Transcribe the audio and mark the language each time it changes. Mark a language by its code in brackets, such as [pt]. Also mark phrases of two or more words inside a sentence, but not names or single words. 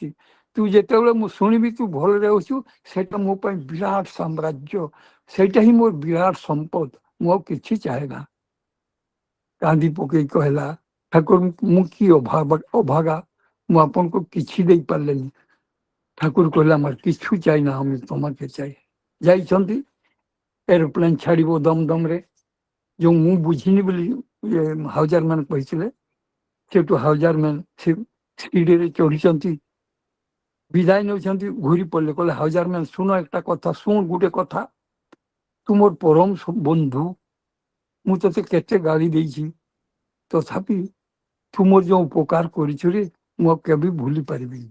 [or] ତୁ ଯେତେବେଳେ ମୁଁ ଶୁଣିବି ତୁ ଭଲରେ ଅଛୁ, ସେଇଟା ମୋ ପାଇଁ ବିରାଟ ସାମ୍ରାଜ୍ୟ, ସେଇଟା ହିଁ ମୋର ବିରାଟ ସମ୍ପଦ, ମୁଁ ଆଉ କିଛି ଚାହେଁ ନା। କାନ୍ଦି ପକେଇ କହିଲା ଠାକୁର ମୁଁ କି ଅଭାଗା, ମୁଁ ଆପଣଙ୍କୁ କିଛି ଦେଇପାରିଲେନି। ଠାକୁର କହିଲା ଆମର [bn] কিছু চাই না, আমি তোমাকে চাই। [or] ଯାଇଛନ୍ତି, ଏରୋପ୍ଲେନ ଛାଡ଼ିବ ଦମଦମରେ, ଯୋଉ ମୁଁ ବୁଝିନି ବୋଲି ହାଉଜାର ମାନେ କହିଥିଲେ, ସେଠୁ ହାଉଜାର ମ୍ୟାନ ସେ ସ୍ପିଡରେ ଚଢିଛନ୍ତି, ବିଦାୟ ନେଉଛନ୍ତି, ଘୁରି ପଡ଼ିଲେ। କହିଲେ ହାଉଜାର ମ୍ୟାନ ଶୁଣ একটা କଥା, ଶୁଣ ଗୋଟେ କଥା, ତୁ ମୋର ପରମ ବନ୍ଧୁ, ମୁଁ ତତେ କେତେ ଗାଳି ଦେଇଛି, ତଥାପି ତୁ ମୋର ଯୋଉ ଉପକାର କରିଛୁ ରେ, ମୁଁ ଆଉ କେବେ ଭୁଲି ପାରିବିନି।